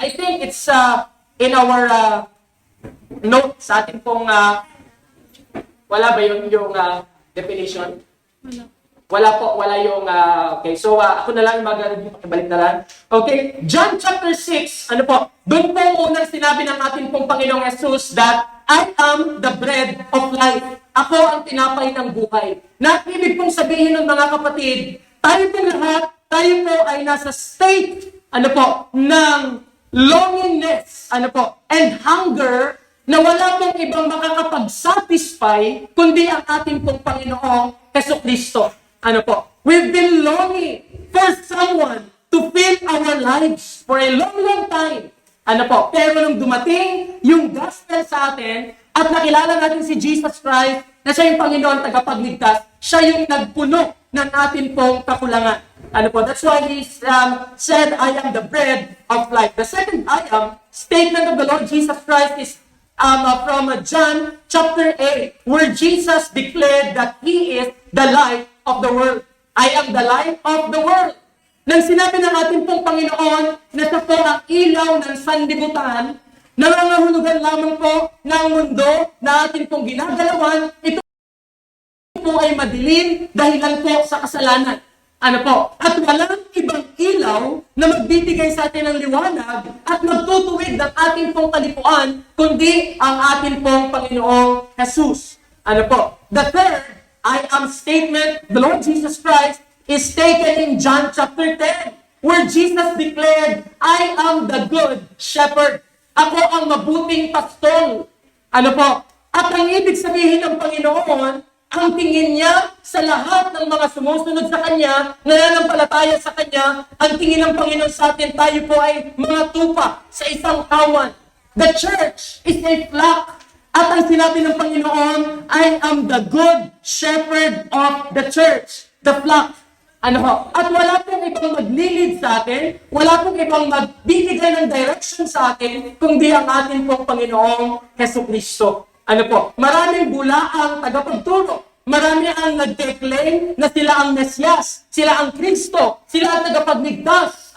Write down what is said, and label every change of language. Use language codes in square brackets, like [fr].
[en] I think it's in our note [tl] sa atin pong wala ba yung [en] definition? [tl] Wala po, wala yung, okay. So, ako na lang mag-review, pakibalik na lang. Okay, John chapter 6, ano po? Doon po unang sinabi ng ating pong Panginoong Jesus [en] that I am the bread of life. [tl] Ako ang tinapay ng buhay. Na ibig pong sabihin ng mga kapatid, tayo pong lahat, tayo po ay nasa state, ano po, ng longingness, ano po, [en] and hunger, [tl] na wala pong ibang makakapag-satisfy kundi ang ating pong Panginoong Jesucristo. Ano po? [en] We've been longing for someone to fill our lives for a long, long time. [tl] Ano po? Pero nung dumating yung gospel sa atin at nakilala natin si Jesus Christ na siya yung Panginoon tagapagligtas, siya yung nagpuno ng ating pong kakulangan. Ano po? [en] That's why he said, I am the bread of life. The second statement of the Lord Jesus Christ is from John chapter 8, where Jesus declared that He is the light of the world. I am the light of the world. [tl] Nang sinabi ng ating pong Panginoon na siya po ang ilaw ng sanlibutan, nangangahulugan lamang po ng mundo na ating pong ginagalawan, ito po ay madilim dahilan po sa kasalanan. Ano po? At walang ibang ilaw na magbibigay sa atin ng liwanag at magtutuwid ng ating pong kalipuan, kundi ang ating pong Panginoong Jesus. Ano po? [en] The third I am statement, the Lord Jesus Christ, is taken in John chapter 10, where Jesus declared, I am the good shepherd. [tl] Ako ang mabuting pastol. Ano po? At ang ibig sabihin ng Panginoon, ang tingin niya sa lahat ng mga sumusunod sa Kanya, nananampalataya sa Kanya, ang tingin ng Panginoon sa atin, tayo po ay mga tupa sa isang kawan. [en] The church is a flock. [tl] At ang sinabi ng Panginoon, [en] I am the good shepherd of the church, the flock. [tl] Ano ho? At wala pong ibang maglilid sa atin, wala pong ibang magbibigay ng direction sa atin, kundi ang ating pong Panginoong Jesucristo. Ano po? Maraming bulaang tagapagturo. Marami ang nag-declaim na sila ang Mesyas, sila ang Kristo, sila ang tagapagligtas.